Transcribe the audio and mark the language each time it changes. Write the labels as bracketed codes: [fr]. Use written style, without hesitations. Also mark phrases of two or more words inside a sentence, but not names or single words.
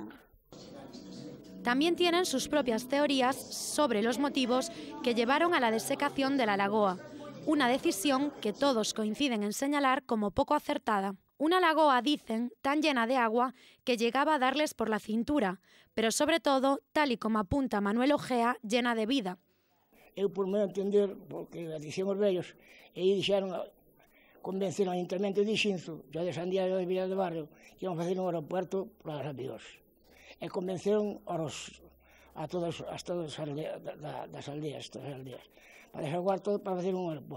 [es] También tienen sus propias teorías sobre los motivos que llevaron a la desecación de la lagoa, una decisión que todos coinciden en señalar como poco acertada. Una lagoa, dicen, tan llena de agua que llegaba a darles por la cintura, pero sobre todo, tal y como apunta Manuel Ojea, llena de vida. [gl] Eu, por meu entender, porque dixen os vellos, e dixeron, convenceron ao Ayuntamiento de Xinzo, e de Sandiago de Vila de Barrio, que iban facer un aeropuerto para os avións. E convenceron a todas as aldeas, das aldeas, para desaguar todo para facer un aeropuerto.